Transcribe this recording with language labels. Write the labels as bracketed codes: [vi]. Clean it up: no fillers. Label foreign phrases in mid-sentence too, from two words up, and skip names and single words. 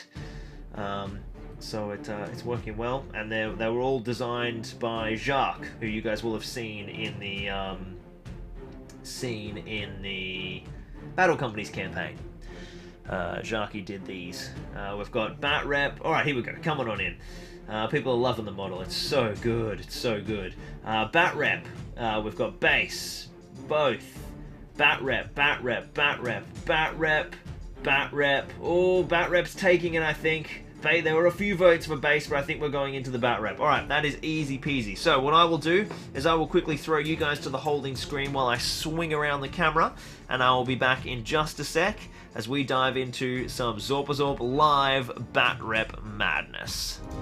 [en] So it's working well, and they were all designed by Jacques, who you guys will have seen in the Battle Companies campaign. Jacques did these. We've got Bat Rep. All right, here we go. Come on in. People are loving the model. It's so good. It's so good. Bat Rep. We've got base. Both. Bat Rep. Bat Rep. Bat Rep. Bat Rep. Bat Rep. Oh, Bat Rep's taking it, I think. There were a few votes for base, but I think we're going into the Bat Rep. Alright, that is easy peasy. So what I will do is I will quickly throw you guys to the holding screen while I swing around the camera, and I will be back in just a sec as we dive into some Zorpazorp live Bat Rep madness.